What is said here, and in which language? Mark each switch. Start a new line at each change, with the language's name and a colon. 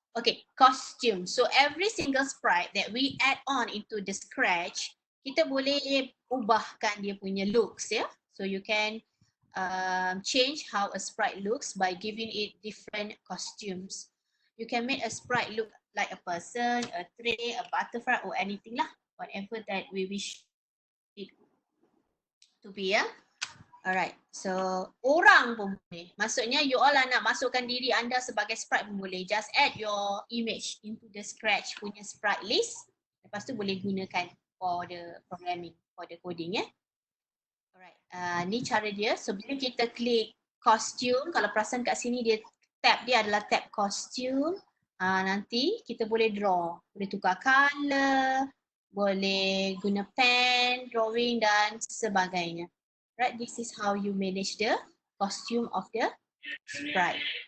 English: Okay, costume. So every single sprite that we add on into the Scratch,
Malay: kita boleh ubahkan dia punya
English: looks ya. So you can change how a sprite looks by giving it different costumes. You can make a sprite look like a person, a tree, a butterfly or anything lah. Whatever that we wish it to be ya.
Malay: Alright, so orang pun boleh. Maksudnya
English: you all
Malay: nak masukkan diri anda sebagai sprite pun boleh.
English: Just add your image into the Scratch punya sprite list.
Malay: Lepas tu boleh gunakan
English: for the programming, for the coding ya.
Malay: Alright, ni cara dia. So bila kita klik costume, kalau perasan kat sini tab dia adalah tab costume. Nanti kita boleh draw, boleh tukar color, boleh guna pen, drawing dan sebagainya.
English: Right, this is how you manage the costume of the sprite.